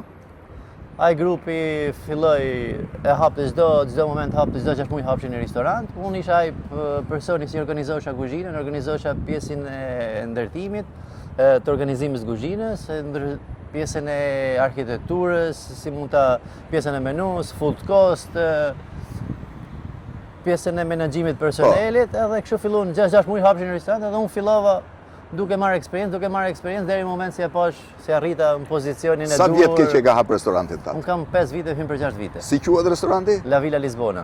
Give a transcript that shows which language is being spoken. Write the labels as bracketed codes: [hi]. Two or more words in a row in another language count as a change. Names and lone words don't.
[sq] Ai grupi filloi e hapte çdo moment hapte çdo 6 muaj hapshin në restorant. Unë isha ai personi që organizosha kuzhinën, organizosha pjesën e ndërtimit, të organizimit të kuzhinës, pjesën e arkitekturës, si mund ta pjesën e menus, [en] food cost, [sq] pjesën e menaxhimit personelit, edhe kështu filluan 6 muaj hapshin në restorant, edhe unë fillova duke marrë eksperiencë deri në moment se e pash se arrita në pozicionin e duhur. Sa vjet ke që ka hap restorantin tatë? Unë kam 5 vite, hym për 6 vite. Si quhet restoranti? La Villa Lisbona.